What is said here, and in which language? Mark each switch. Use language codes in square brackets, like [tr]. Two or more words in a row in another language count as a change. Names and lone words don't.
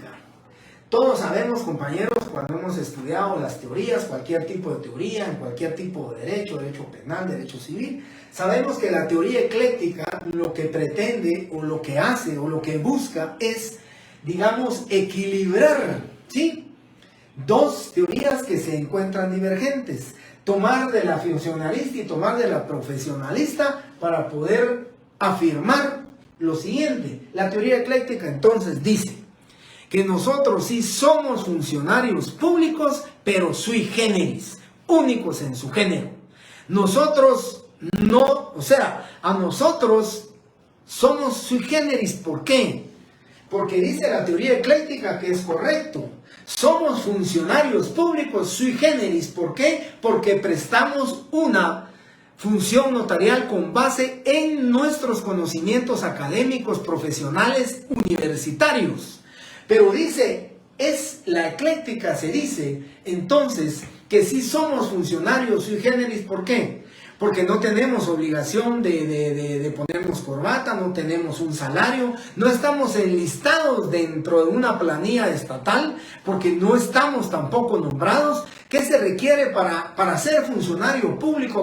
[es] Todos sabemos, compañeros, cuando hemos estudiado las teorías, cualquier tipo de teoría, en cualquier tipo de derecho penal, derecho civil, sabemos que la teoría ecléctica lo que pretende o lo que hace o lo que busca es, digamos, equilibrar, ¿sí?, dos teorías que se encuentran divergentes. Tomar de la funcionalista y tomar de la profesionalista para poder afirmar lo siguiente. La teoría ecléctica entonces dice que nosotros sí somos funcionarios públicos, pero [la] sui generis, [es] únicos en su género. Nosotros no, o sea, a nosotros somos [la] sui generis. [es] ¿Por qué? Porque dice la teoría ecléctica que es correcto. Somos funcionarios públicos [la] sui generis. [es] ¿Por qué? Porque prestamos una función notarial con base en nuestros conocimientos académicos, profesionales, universitarios. Pero dice, es la ecléctica, se dice entonces que sí somos funcionarios [la] sui generis. [es] ¿Por qué? Porque no tenemos obligación de ponernos corbata, no tenemos un salario, no estamos enlistados dentro de una planilla estatal, porque no estamos tampoco nombrados. ¿Qué se requiere para ser funcionario público?